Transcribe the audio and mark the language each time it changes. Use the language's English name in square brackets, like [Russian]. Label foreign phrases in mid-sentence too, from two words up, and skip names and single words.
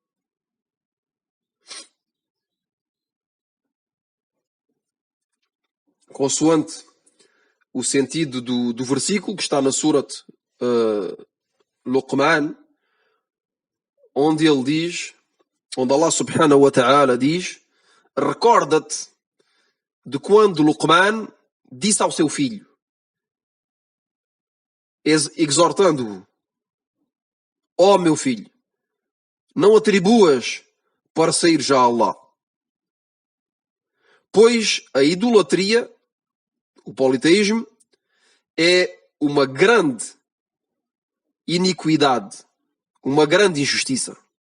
[Portuguese] consoante o sentido do versículo que está na Surat Luqman, onde ele diz, onde [Arabic] الله سبحانه وتعالى [Portuguese] diz: recorda-te de quando Luqman disse ao seu filho, exortando-o: ó meu filho, não atribuas parceiros a Allah, pois a idolatria, o politeísmo, é uma grande iniquidade, uma grande injustiça.